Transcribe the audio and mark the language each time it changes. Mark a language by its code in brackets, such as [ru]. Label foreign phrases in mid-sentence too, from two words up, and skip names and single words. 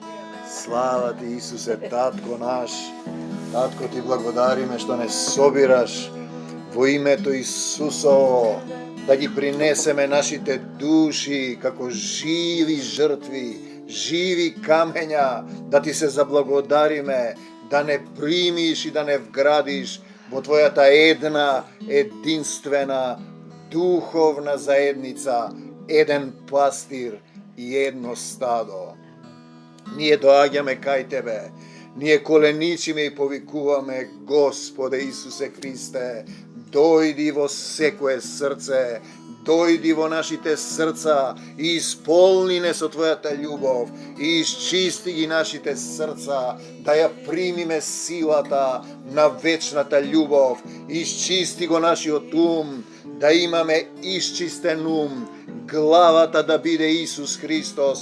[mk] Слава ти Исусе, Татко наш. Татко ти благодариме што не собираш во името Исусово, да ги принесеме нашите души како живи жртви, живи камења, да ти се заблагодариме, да не примиш и да не вградиш во твоја та [sr] jedna, jedinstvena, duhovna zajednica, jedan pastir i jedno stado. [mk] Nije doaѓаме кај тебе, ние коленичиме и повикуваме, Господе Исусе Христе, дојди во секое срце, дојди во нашите срца и исполни не со Твојата љубов и исчисти ги нашите срца, да ја примиме силата на вечната љубов, исчисти го нашиот ум, да имаме исчистен ум, главата да биде Исус Христос.